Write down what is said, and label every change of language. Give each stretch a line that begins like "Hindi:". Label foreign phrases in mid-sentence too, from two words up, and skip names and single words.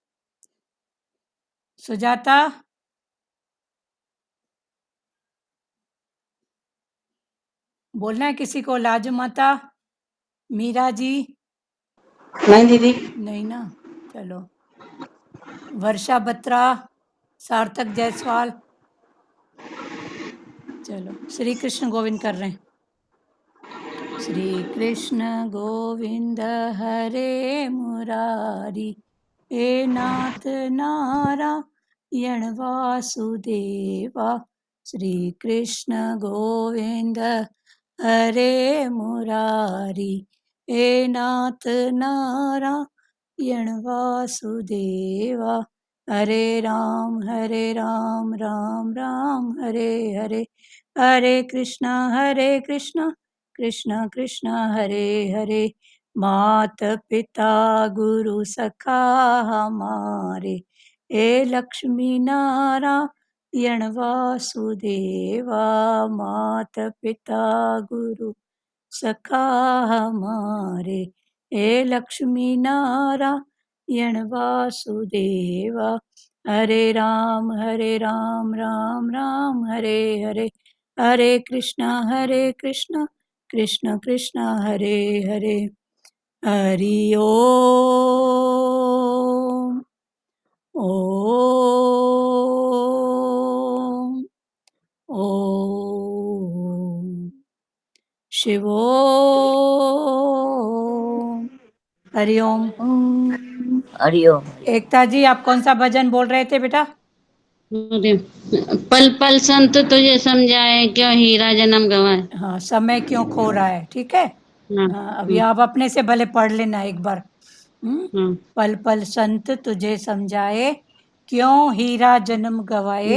Hindi: सुजाता, बोलना है किसी को? लाजू माता, मीरा जी? नहीं दीदी। नहीं ना, चलो। वर्षा बत्रा, सार्थक जायसवाल, चलो श्री कृष्ण गोविंद कर रहे हैं। श्री कृष्ण गोविंद हरे मुरारी, हे नाथ नारायण वासुदेवा। श्री कृष्ण गोविंद हरे मुरारी, हे नाथ नारायण वासुदेवा। हरे राम राम राम हरे हरे, हरे कृष्णा कृष्ण कृष्ण हरे हरे। मात पिता गुरु सखा हमारे, हे लक्ष्मी नारायण वासुदेवा। मात पिता गुरु सखा हमारे, हे लक्ष्मी नारायण वासुदेवा। हरे राम राम राम हरे हरे, हरे कृष्णा कृष्ण कृष्ण हरे हरे। हरि ओम ओम ओम शिवोम। हरिओम। हरिओम। एकता जी, आप कौन सा भजन बोल रहे थे बेटा? अरे, पल पल संत तुझे समझाए, क्यों हीरा जन्म गवाए। हाँ, समय क्यों खो रहा है, ठीक है। हाँ। हाँ, अभी आप अपने से भले पढ़ लेना एक बार। हाँ। पल पल संत तुझे समझाए, क्यों हीरा जन्म गवाए।